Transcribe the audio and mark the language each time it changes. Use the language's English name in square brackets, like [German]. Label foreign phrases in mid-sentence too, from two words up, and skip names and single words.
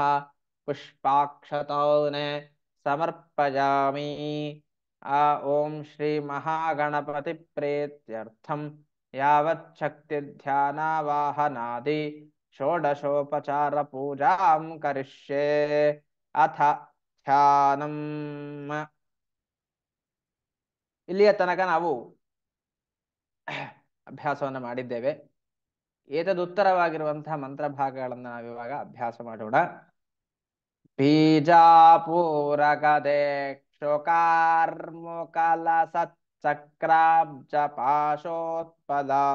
[Sanskrit] पुष्पाक्षतौने समर्पयामि। ॐ श्री महागणपति प्रीत्यर्थं यावच्छक्तिध्यानावाहनादि षोडशोपचारपूजां करिष्ये अथ ಧ್ಯಾನಂ. [Kannada] ಇಲ್ಲಿಯ ತನಕ ನಾವು ಅಭ್ಯಾಸವನ್ನು ಮಾಡಿದ್ದೇವೆ. ಏತದುತ್ತರವಾಗಿರುವಂತಹ ಮಂತ್ರ ಭಾಗಗಳನ್ನು ನಾವಿವಾಗ ಅಭ್ಯಾಸ ಮಾಡೋಣ. [Sanskrit] ಬೀಜಾಪೂರಗದೆ ಕ್ಷೋಕಾರ್ಮುಕಲಸಚ್ಚಕ್ರಾಬ್ಜ ಪಾಶೋತ್ಪಲ.